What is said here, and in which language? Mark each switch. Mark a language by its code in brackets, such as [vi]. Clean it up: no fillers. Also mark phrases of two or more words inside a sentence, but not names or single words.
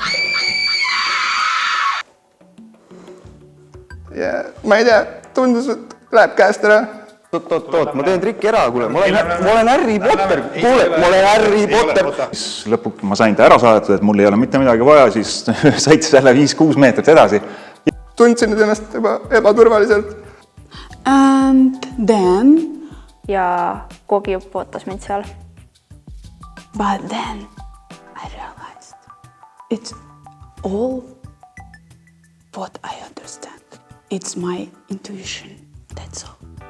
[et] Ja ma ei tea, tundus, et läheb käest ära. Oot, ma teen trikki ära, kuule. Ma olen Harry Potter. Kuule, ma olen Harry Potter. Lõpuks ma sain ta ära saadetud, et mul ei ole mitte midagi vaja, siis said selle 5-6 meetrit edasi. Tundsin ennast ebaturvaliselt. [en] And then? [et] Ja koogijupp ootas mind seal. [en] But then I realized it's all what I understand. It's my intuition, that's all.